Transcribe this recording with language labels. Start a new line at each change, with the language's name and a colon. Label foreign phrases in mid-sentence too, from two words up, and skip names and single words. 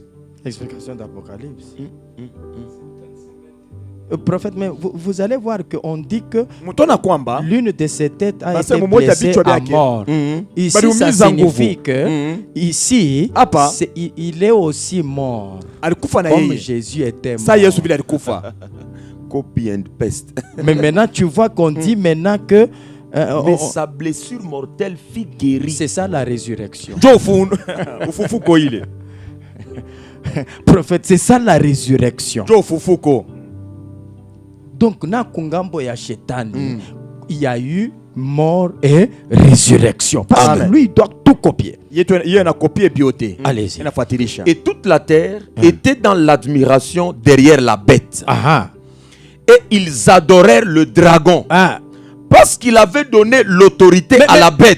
French: Explication d'Apocalypse. Prophète, mais vous allez voir qu'on dit que l'une de ses têtes a été blessée à mort. Ici, ça signifie que ici, il est aussi mort. Comme Jésus était mort.
English: Copy and paste.
French: Mais maintenant, tu vois qu'on dit maintenant que mais sa blessure mortelle fut guérie. C'est ça la résurrection. Prophète, c'est ça la résurrection. Donc,
Swahili: na kungambo ya shetani,
French: il y a eu mort et résurrection. Parce que lui, il doit tout copier. Allez-y. Et toute la terre était dans l'admiration derrière la bête. Et ils adorèrent le dragon. Parce qu'il avait donné l'autorité à la bête.